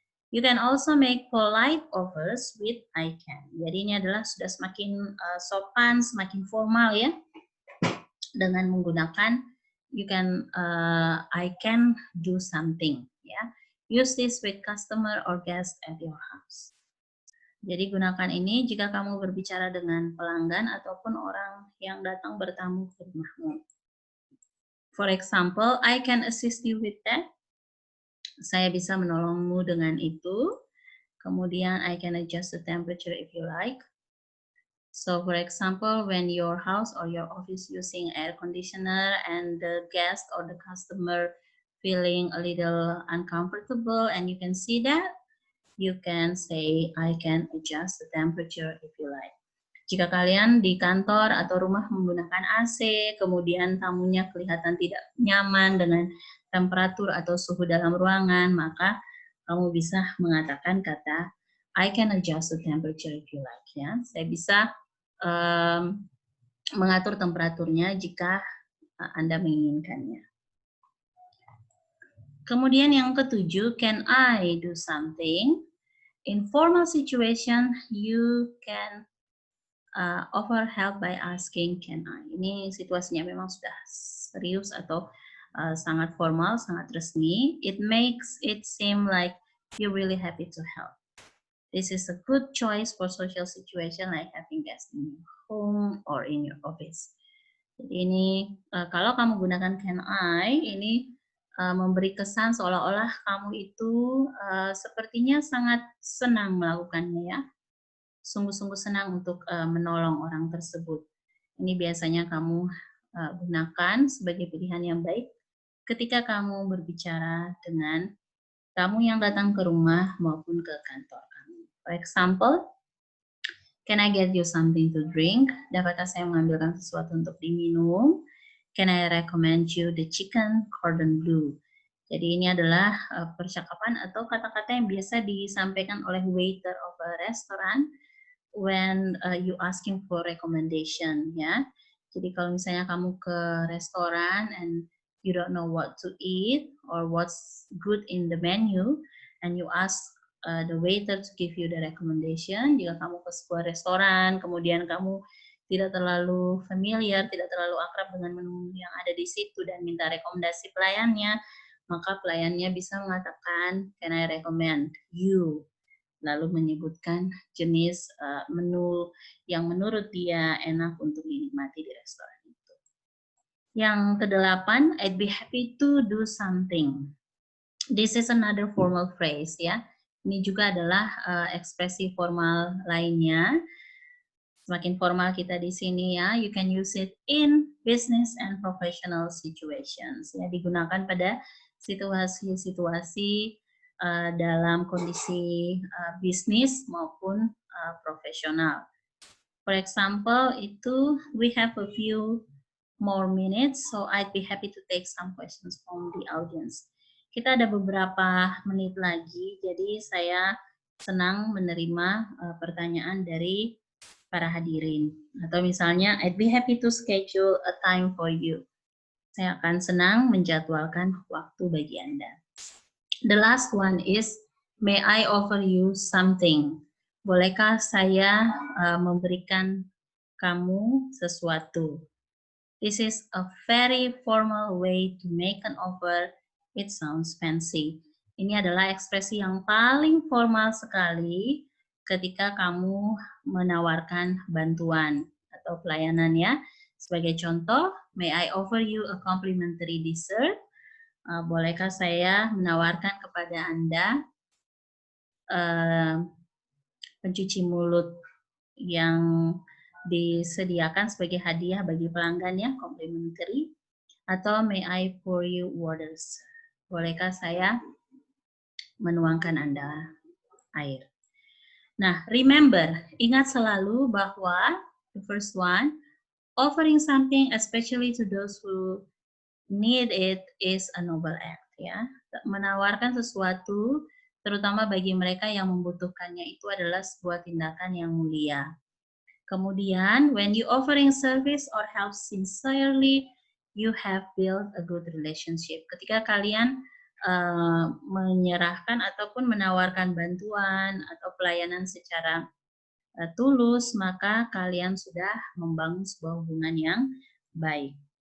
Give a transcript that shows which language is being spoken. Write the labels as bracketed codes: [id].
[en] You can also make polite offers with I can. [id] Jadi ini adalah sudah semakin sopan, semakin formal ya. Dengan menggunakan [en] you can, I can do something. Ya. Use this with customer or guest at your house. [id] Jadi gunakan ini jika kamu berbicara dengan pelanggan ataupun orang yang datang bertamu ke rumahmu. [en] For example, I can assist you with that. [id] Saya bisa menolongmu dengan itu. [en] Kemudian, I can adjust the temperature if you like. So, for example, when your house or your office using air conditioner and the guest or the customer feeling a little uncomfortable and you can see that, you can say, I can adjust the temperature if you like. [id] Jika kalian di kantor atau rumah menggunakan AC, kemudian tamunya kelihatan tidak nyaman dengan temperatur atau suhu dalam ruangan, maka kamu bisa mengatakan kata [en] I can adjust the temperature if you like. [id] Ya, saya bisa mengatur temperaturnya jika Anda menginginkannya. Kemudian yang ketujuh, [en] can I do something? In formal situation, you can offer help by asking can I. [id] Ini situasinya memang sudah serius atau sangat formal, sangat resmi. [en] It makes it seem like you're really happy to help. This is a good choice for social situation like having guests in your home or in your office. [id] Jadi ini kalau kamu gunakan can I, ini memberi kesan seolah-olah kamu itu sepertinya sangat senang melakukannya ya. Sungguh-sungguh senang untuk menolong orang tersebut. Ini biasanya kamu gunakan sebagai pilihan yang baik ketika kamu berbicara dengan tamu yang datang ke rumah maupun ke kantor kamu. [en] For example, can I get you something to drink? [id] Dapatkah saya mengambilkan sesuatu untuk diminum? [en] Can I recommend you the chicken cordon bleu? [id] Jadi ini adalah percakapan atau kata-kata yang biasa disampaikan oleh [en] waiter of a restaurant when you asking for recommendation, [id] ya. Jadi kalau misalnya kamu ke restoran [en] and you don't know what to eat or what's good in the menu, and you ask the waiter to give you the recommendation. [id] Jika kamu ke sebuah restoran, kemudian kamu tidak terlalu familiar, tidak terlalu akrab dengan menu yang ada di situ dan minta rekomendasi pelayannya, maka pelayannya bisa mengatakan, [en] can I recommend you? [id] Lalu menyebutkan jenis menu yang menurut dia enak untuk dinikmati di restoran itu. Yang kedelapan, [en] I'd be happy to do something. This is another formal phrase ya. [id] Ini juga adalah ekspresi formal lainnya. Semakin formal kita di sini ya, [en] you can use it in business and professional situations. [id] Ya, digunakan pada situasi-situasi dalam kondisi bisnis maupun profesional. [en] For example, itu we have a few more minutes, so I'd be happy to take some questions from the audience. [id] Kita ada beberapa menit lagi, jadi saya senang menerima pertanyaan dari para hadirin. Atau misalnya, [en] I'd be happy to schedule a time for you. [id] Saya akan senang menjadwalkan waktu bagi Anda. [en] The last one is, may I offer you something? [id] Bolehkah saya memberikan kamu sesuatu? [en] This is a very formal way to make an offer. It sounds fancy. [id] Ini adalah ekspresi yang paling formal sekali ketika kamu menawarkan bantuan atau pelayanan ya. Sebagai contoh, [en] may I offer you a complimentary dessert? [id] Bolehkah saya menawarkan kepada Anda pencuci mulut yang disediakan sebagai hadiah bagi pelanggan ya, complimentary? Atau [en] may I pour you waters? [id] Bolehkah saya menuangkan Anda air? [en] Nah, remember, [id] ingat selalu bahwa [en] the first one, offering something especially to those who need it is a noble act, ya. [id] Menawarkan sesuatu terutama bagi mereka yang membutuhkannya itu adalah sebuah tindakan yang mulia. [en] Kemudian, when you offering service or help sincerely, you have built a good relationship. [id] Ketika kalian menyerahkan ataupun menawarkan bantuan atau pelayanan secara tulus, maka kalian sudah membangun sebuah hubungan yang baik.